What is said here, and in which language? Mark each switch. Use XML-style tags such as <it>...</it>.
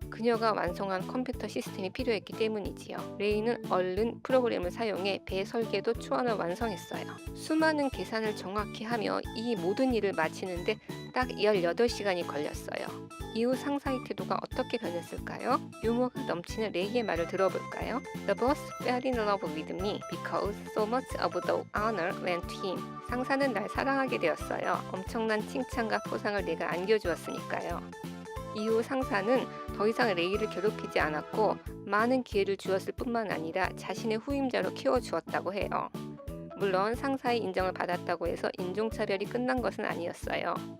<ko>그녀가 완성한 컴퓨터 시스템이 필요했기 때문이지요. 레이는 얼른 프로그램을 사용해 배 설계도 초안을 완성했어요. 수많은 계산을 정확히 하며 이 모든 일을 마치는데 딱 18시간이 걸렸어요. 이후 상사의 태도가 어떻게 변했을까요? 유머가 넘치는 레이의 말을 들어볼까요?</ko> <en>The boss fell in love with me because so much of the honor went to him.</en> <ko>상사는 날 사랑하게 되었어요. 엄청난 칭찬과 포상을 내가 안겨주었으니까요. 이후 상사는 더 이상 레이를 괴롭히지 않았고 많은 기회를 주었을 뿐만 아니라 자신의 후임자로 키워주었다고 해요. 물론 상사의 인정을 받았다고 해서 인종차별이 끝난 것은 아니었어요.</ko>